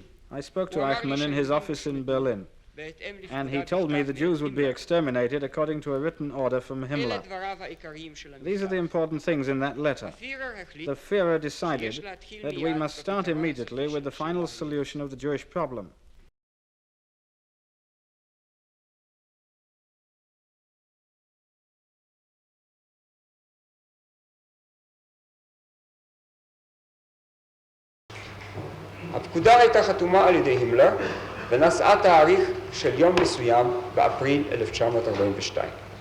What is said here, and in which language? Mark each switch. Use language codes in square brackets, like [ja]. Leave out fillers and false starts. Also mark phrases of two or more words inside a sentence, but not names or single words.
[en] I spoke to Eichmann in his office in Berlin, and he told me the Jews would be exterminated according to a written order from Himmler. These are the important things in that letter. The Führer decided that we must start immediately with the final solution of the Jewish problem. [he] הפקודה הייתה חתומה על ידי הימלר ונשאה תאריך של יום מסוים באפריל 1942.